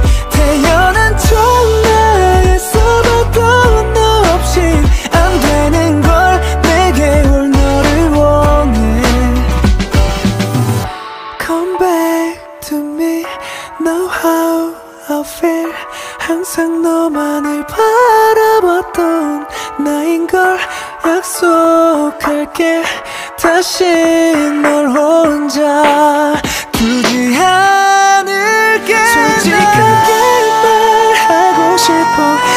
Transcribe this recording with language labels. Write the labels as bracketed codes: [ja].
[ko] 태어난 전화에서도 너 없이 안 되는 걸. 내게 올 너를 원해. [en] Come back to me, know how I feel. [ko] 항상 너만을 바라봤던 나인걸. 약속할게 다시 널 혼자 두지 않을게. 솔직하게 말하고 싶어.